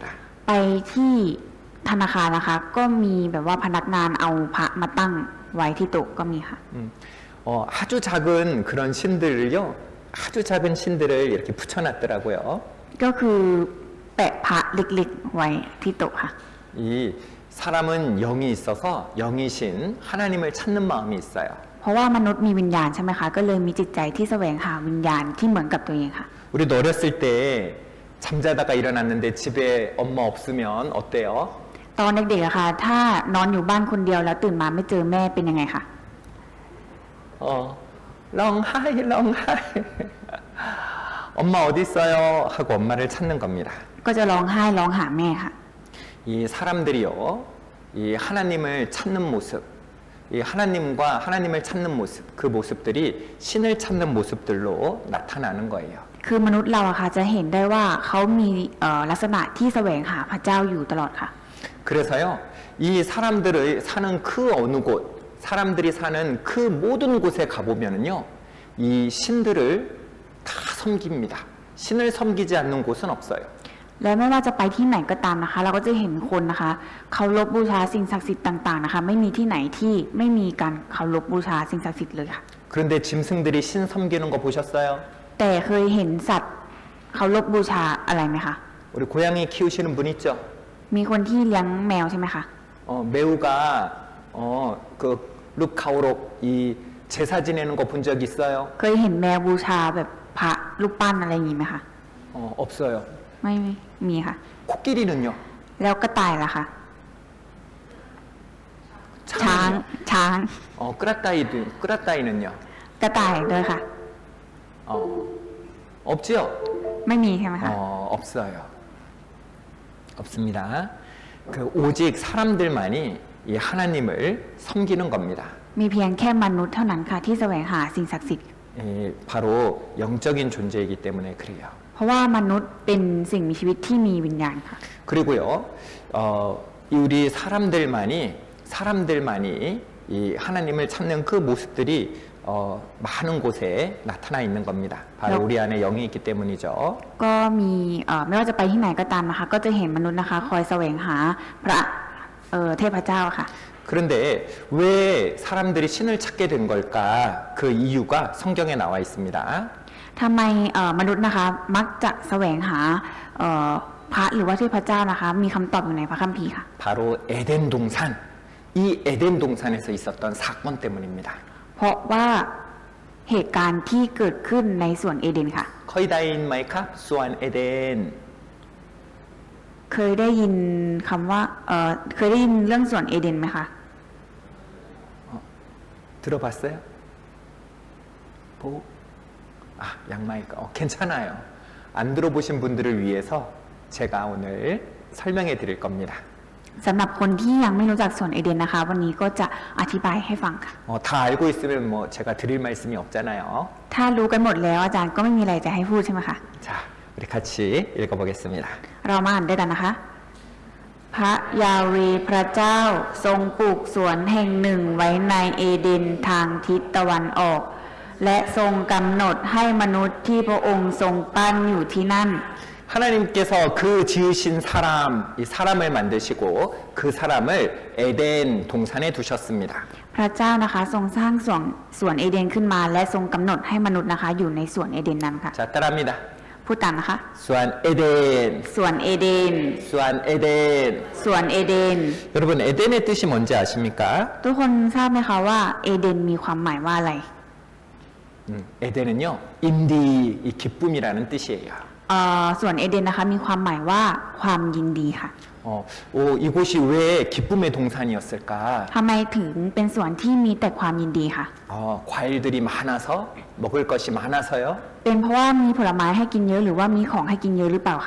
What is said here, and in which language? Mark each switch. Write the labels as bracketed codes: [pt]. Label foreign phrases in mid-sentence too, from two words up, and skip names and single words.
[th] ไปที่ธนาคารนะคะ ก็มีแบบว่าพนักงานเอาพระมาตั้งไว้ที่โต๊ะก็มีค่ะ [ko] 아주 작은 그런 신들을요, 아주 작은 신들을 이렇게 붙여놨더라고요. [th] ก็คือแปะพระเล็กๆไว้ที่โต๊ะค่ะ [ko] 이 사람은 영이 있어서 영이신 하나님을 찾는 마음이 있어요. [th] เพราะว่ามนุษย์มีวิญญาณใช่ไหมคะ ก็เลยมีจิตใจที่แสวงหาวิญญาณที่เหมือนกับตัวเองค่ะ [ko] 우리도 어렸을 때 잠자다가 일어났는데 집에 엄마 없으면 어때요? [th] ตอนเด็กๆอะค่ะ ถ้านอนอยู่บ้านคนเดียวแล้วตื่นมาไม่เจอแม่เป็นยังไงคะ ร้องไห้ ร้องไห้ [ko] 엄마 어디 있어요? 하고 엄마를 찾는 겁니다. [th] ก็จะร้องไห้ร้องหาแม่ค่ะ [ko] 이 사람들이요, 이 하나님을 찾는 모습, 이 하나님과 하나님을 찾는 모습, 그 모습들이 신을 찾는 모습들로 나타나는 거예요. [th] คือมนุษย์เราอะค่ะจะเห็นได้ว่าเขามีลักษณะที่แสวงหาพระเจ้าอยู่ตลอดค่ะ [ko] 그래서요, 이 사람들의 사는 그 어느 곳, 사람들이 사는 그 모든 곳에 가보면은요, 이 신들을 다 섬깁니다. 신을 섬기지 않는 곳은 없어요. [th] และไม่ว่าจะไปที่ไหนก็ตามนะคะ เราก็จะเห็นคนนะคะเคารพบูชาสิ่งศักดิ์สิทธิ์ต่างๆนะคะ ไม่มีที่ไหนที่ไม่มีการเคารพบูชาสิ่งศักดิ์สิทธิ์เลยค่ะ [ko] 그런데 짐승들이 신 섬기는 거 보셨어요? [th] แต่เคยเห็นสัตว์เคารพบูชาอะไรไหมคะ [ko] 우리 고양이 키우시는 분 있죠? [th] มีคนที่เลี้ยงแมวใช่ไหมคะ [ko] 매우가 그 룩카오록 이 제사 지내는 거 본 적 있어요? [th] เคยเห็นแมวบูชาแบบพระรูปปั้นอะไรอย่างนี้ไหมคะ [ko] 없어요. [th] ไม่มีค่ะ [ko] 코끼리는요? [th] แล้วกระต่ายล่ะคะ ช้าง [ko] 끄라따이는요? [th] กระต่ายด้วยค่ะ [ko] 없지요? [th] ไม่มีใช่ไหมคะ [ko] 없어요. 없습니다. 그 오직 사람들만이 이 하나님을 섬기는 겁니다. [th] มีเพียงแค่มนุษย์เท่านั้นค่ะที่แสวงหาสิ่งศักดิ์สิทธิ์ [ko] 바로 영적인 존재이기 때문에 그래요. [th] เพราะว่ามนุษย์เป็นสิ่งมีชีวิตที่มีวิญญาณค่ะ [ko] 그리고요, 우리 사람들만이 이 하나님을 찾는 그 모습들이 많은 곳에 나타나 있는 겁니다. 바로 우리 안에 영이 있기 때문이죠. [th] ก็มีไม่ว่าจะไปที่ไหนก็ตามนะคะ ก็จะเห็นมนุษย์นะคะ คอยแสวงหาพระเทพเจ้าค่ะ [ko] 그런데 왜 사람들이 신을 찾게 된 걸까? 그 이유가 성경에 나와 있습니다. [th] ทำไมมนุษย์นะคะมักจะแสวงหาพระหรือว่าเทพเจ้านะคะ มีคำตอบอยู่ในพระคัมภีร์ค่ะ [ko] 바로 에덴 동산, 이 에덴 동산에서 있었던 사건 때문입니다. [th] เพราะว่าเหตุการณ์ที่เกิดขึ้นในสวนเอเดนค่ะ เคยได้ยิน ไหมคะ สวน เอเดน เคยได้ยินคำว่าเคยได้ยินเรื่องสวนเอเดนไหมคะ [ko] 들어봤어요? 보고? 양마이크. 괜찮아요. 안 들어보신 분들을 위해서 제가 오늘 설명해 드릴 겁니다. [th] สำหรับคนที่ยังไม่รู้จักสวนเอเดนนะคะ วันนี้ก็จะอธิบายให้ฟังค่ะ [ko] 다 알고 있으면 뭐 제가 드릴 말씀이 없잖아요. [th] ถ้ารู้กันหมดแล้วอาจารย์ก็ไม่มีอะไรจะให้พูดใช่ไหมคะ [ko] 자, 우리 같이 읽어보겠습니다. [th] เรามาอ่านด้วยกันนะคะ พระยาเวห์พระเจ้าทรงปลูกสวนแห่งหนึ่งไว้ในเอเดนทางทิศตะวันออก และทรงกำหนดให้มนุษย์ที่พระองค์ทรงปั้นอยู่ที่นั่น [ko] 하나님께서 그 지으신 사람, 이 사람을 만드시고 그 사람을 에덴 동산에 두셨습니다. [th] พระเจ้านะคะทรงสร้างสวนเอเดนขึ้นมาและทรงกำหนดให้มนุษย์นะคะอยู่ในสวนเอเดนนั้นค่ะ [ko] 자, 따라합니다. [th] พูดตามนะคะ สวน เอเดน, สวนเอเดน สวน เอเดน. สวนเอเดน [ko] 여러분, 에덴의 뜻이 뭔지 아십니까? [th] ทุกคนทราบไหมคะว่าเอเดนมีความหมายว่าอะไร [ko] 에덴은요, 임디, 이 기쁨이라는 뜻이에요. [th] สวนเอเดนนะคะมีความหมายว่าความยินดีค่ะ [ko] 이곳이 왜 기쁨의 동산이었을까? [th] ทำไมถึงเป็นสวนที่มีแต่ความยินดีค่ะ [ko] 과일들이 많아서, 먹을 것이 많아서요? [th] เป็นเพราะว่ามีผลไม้ให้กินเยอะหรือว่ามีของให้กินเยอะหรือเปล่าคะ